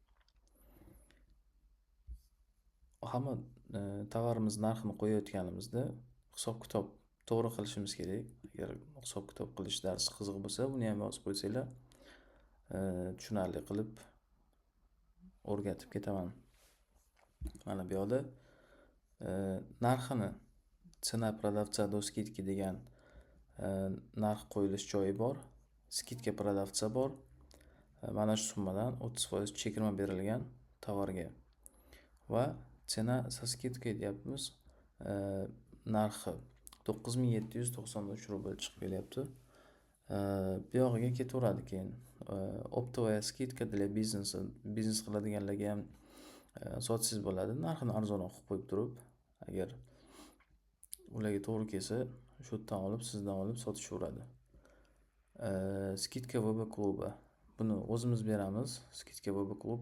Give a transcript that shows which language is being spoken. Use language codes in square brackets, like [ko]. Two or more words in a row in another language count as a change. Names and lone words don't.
[uz] Hamma tovarimiz narxini qo'yayotganimizda hisob-kitob to'g'ri qilishimiz kerak. Agar hisob-kitob qilish darsi qiziq bo'lsa, buni ham yozib qo'ysanglar, tushunarli qilib o'rgatib ketaman. Mana bu yoqda narxini [ru] цена продавца до скидки [uz] degan narx qo'yilish joyi bor. [ru] Skidka продавца bor. [uz] Mana shu summadan 30% chegirma berilgan tovarga. [ru] Va tsena со скидкой deyapmiz. [uz] Narxi 9793 rubl chiqib kelyapti. Bu yog'iga ketaveradi keyin. [ru] Оптовая скидка для бизнеса, [uz] biznes qiladiganlarga ham sotsangiz bo'ladi. Narxini arzonroq qilib qo'yib turib, agar ularga to'g'ri kelsa, shu yerdan olib, sizdan olib sotishaveradi. Skidka VB klubi. Buni o'zimiz beramiz. Skidka VB klub.